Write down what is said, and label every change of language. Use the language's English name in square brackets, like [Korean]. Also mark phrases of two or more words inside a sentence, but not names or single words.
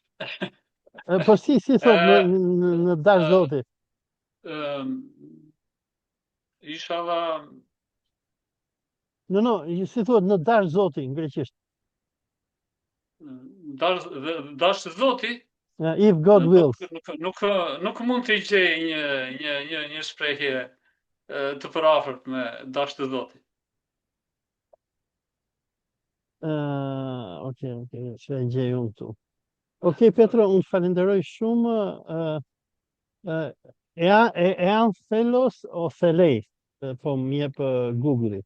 [Albanian] Po si thot në dash Zoti? Inshallah. No, si thuhet në dash Zoti në greqisht? Dash Zoti? [English] If God wills. [Albanian] Nuk mund të gjej një shprehje të përafërt me dash të Zotit. Okej, që e gjej unë këtu. Okej, Petro, unë falenderoj shumë. [Greek] Εάν θέλει ο Θεός, [Albanian] po më jep Google-i.